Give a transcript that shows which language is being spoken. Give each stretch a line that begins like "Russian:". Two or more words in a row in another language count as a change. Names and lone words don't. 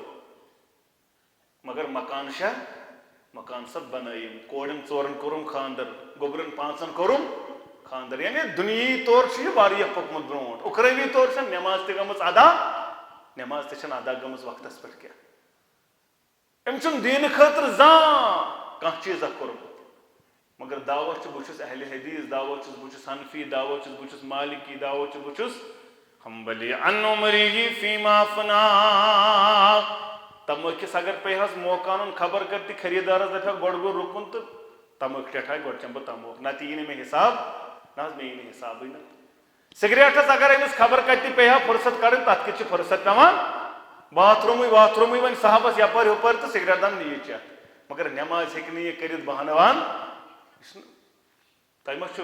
Kashmiri: مگر مکان چھا مکان سا بنٲیِم کورٮ۪ن 4 کوٚرُم خاندر گوٚبرٮ۪ن 5 کوٚرُم خاندر یعنی دُنیٲیی طور چھُ یہِ واریاہ پوٚکمُت برونٛٹھ اُخرٲوی طور چھَنہٕ نٮ۪ماز تہِ گٔمٕژ ادا نٮ۪ماز تہِ چھَنہٕ ادا گٔمٕژ وقتس پٮ۪ٹھ کینٛہہ أمۍ چھُنہٕ دیٖنہٕ خٲطرٕ زانٛہہ کانٛہہ چیٖزا کوٚرمُت مگر دعوا چھُ بہٕ چھُس اہلِ حدیٖث دعوا چھُس بہٕ چھُس حنفی دعوا چھُس بہٕ چھُس مالکی دعوا چھُس بہٕ چھُس حنبلی
Arabic: عن عمره فیما فنا
Kashmiri: تمٲکِس اگر پیٚیہِ حظ موقعہٕ اَنُن خبر کر تہِ خریٖدارس دپہا گۄڈٕ گوٚو رُکُن تہٕ تمٲکھ ٹٮ۪ٹھاے گۄڈٕ چٮ۪مہٕ بہٕ تموکھ نتہٕ یی نہٕ مےٚ حساب نہ حظ مےٚ یی نہٕ حسابٕے نہٕ سِگریٹس اگر أمِس خبر کتہِ تہِ پیٚیہِ ہا فُرصت کڑٕنۍ تتھ کِتھ چھِ فُرصت پیٚوان باتھ روٗمٕے وۄنۍ صاحبس یپٲرۍ ہُپٲرۍ تہٕ سِگریٹ دان نِیہِ چٮ۪تھ مگر نٮ۪ماز ہیٚکہِ نہٕ یہِ کٔرِتھ بہانہٕ وان تۄہہِ ما چھُو